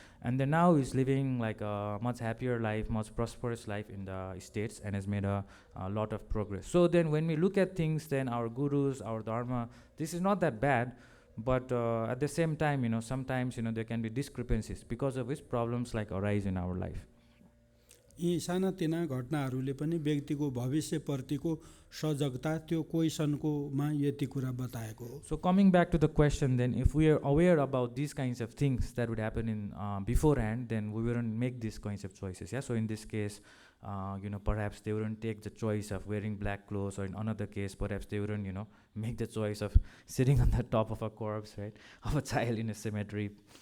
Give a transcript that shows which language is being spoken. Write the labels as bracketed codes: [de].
[en] And then now he's living like a much happier life, much prosperous life in the States, and has made a lot of progress. So then when we look at things, then our gurus, our Dharma, this is not that bad, but at the same time, sometimes, there can be discrepancies because of which problems like arise in our life. [ne] यी सानातिना घटनाहरूले पनि व्यक्तिको भविष्यप्रतिको सजगता त्यो क्वेशनकोमा यति कुरा बताएको हो। [en] So coming back to the question, then if we are aware about these kinds of things that would happen in beforehand, then we wouldn't make these kinds of choices. Yeah. So in this case, perhaps they wouldn't take the choice of wearing black clothes, or in another case, perhaps they wouldn't, make the choice of sitting on the top of a corpse, right, of a child in a cemetery.